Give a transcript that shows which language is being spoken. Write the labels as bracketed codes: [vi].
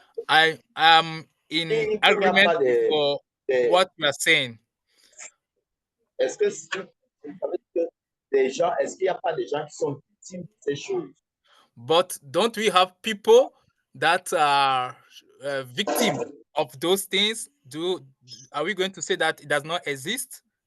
[en] I am in agreement for what you are saying. [fr] Est-ce que ça veut dire que est-ce qu'il n'y a pas des gens qui sont victimes de ces choses? [en] But don't we have people that are victims of those things? Are we going to say that it does not exist?